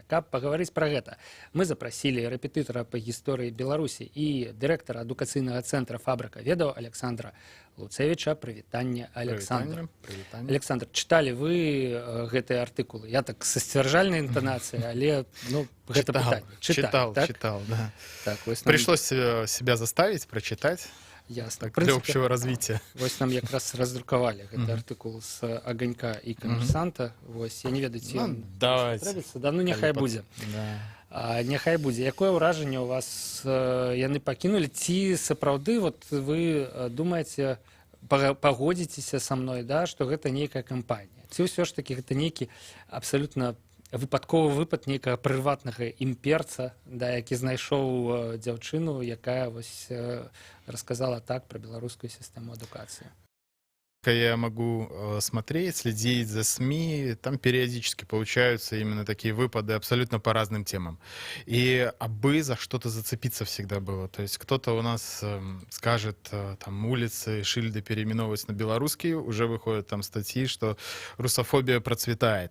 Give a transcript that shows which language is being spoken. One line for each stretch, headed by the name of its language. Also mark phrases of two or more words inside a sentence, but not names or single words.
Belarusian: Каб пагаварыць пра гэта, мы запрасілі рэпетытара па гісторыі Беларусі і дырэктара адукацыйнага цэнтра «Фабрыка ведаў» Александра Луцевіча. Прывітанне, Александр. Александр, чыталі вы гэтыя артыкулы? Я так са сцвярджальнай інтанацыяй, але гэта пытанне.
Russian: Читал, да. Так, пришлось себя заставить прочитать. Ясно. Так, для общего развития.
Belarusian: Вось нам якраз раздрукавалі гэты артыкул з Аганька і Камерсанта. Вось, я не ведаю, ці ён
Russian: давайте.
Belarusian: Да, ну няхай будзе. Няхай будзе. Якое ўражанне ў вас яны пакінулі? Ці сапраўды вот вы думаеце, пагодзіцеся са мной, да, што гэта нейкая кампанія? Ці ўсё ж такі гэта нейкі абсалютна выпадковы выпад нейкага прыватнага імперца, да, які знайшоў дзяўчыну, якая вось расказала так пра беларускую сістэму адукацыі?
Russian: Я могу смотреть, следить за СМИ, там периодически получаются именно такие выпады абсолютно по разным темам. И абы за что-то зацепиться всегда было. То есть кто-то у нас скажет, там улицы, шильды переименовываются на белорусские, уже выходят там статьи, что русофобия процветает.